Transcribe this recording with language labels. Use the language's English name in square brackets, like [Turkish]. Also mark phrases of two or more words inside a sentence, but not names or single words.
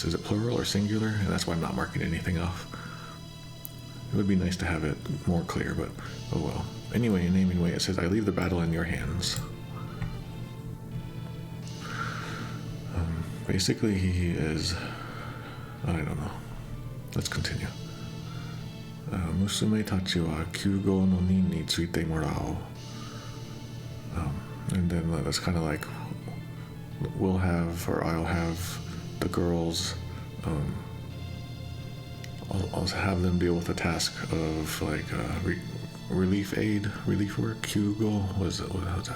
[English] Is it plural or singular? And that's why I'm not marking anything off. It would be nice to have it more clear, but oh well. Anyway, in naming way, it says, I leave the battle in your hands. Basically, he is, I don't know. Let's continue. [Japanese] 娘たちは救護の任について貰お. [English] And then that's kind of like, we'll have, or I'll have the girls, I'll have them deal with the task of like relief work, Kyugo, what was that?